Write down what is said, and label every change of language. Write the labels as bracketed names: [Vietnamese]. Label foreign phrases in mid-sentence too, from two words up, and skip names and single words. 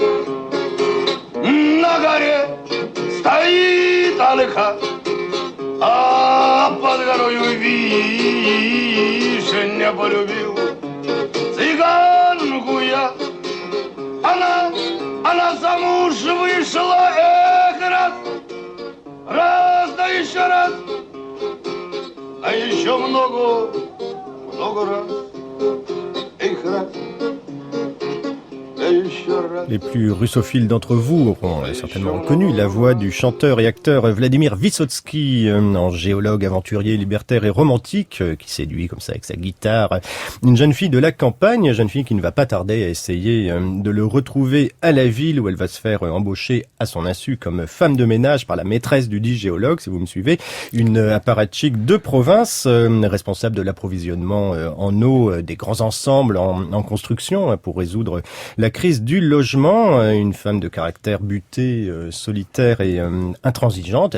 [Russian] На горе стоит Алыха, а под горою вишня полюбил цыганку я. Она замуж вышла, раз, да еще раз, а еще много раз, раз. [French] Les plus russophiles d'entre vous auront certainement reconnu la voix du chanteur et acteur Vladimir Vysotsky, un géologue aventurier, libertaire et romantique, qui séduit comme ça avec sa guitare une jeune fille de la campagne, jeune fille qui ne va pas tarder à essayer de le retrouver à la ville où elle va se faire embaucher à son insu comme femme de ménage par la maîtresse du dit géologue, si vous me suivez, une apparatchik de province, responsable de l'approvisionnement en eau des grands ensembles en construction pour résoudre la crise du logement, une femme de caractère buté, solitaire et intransigeante.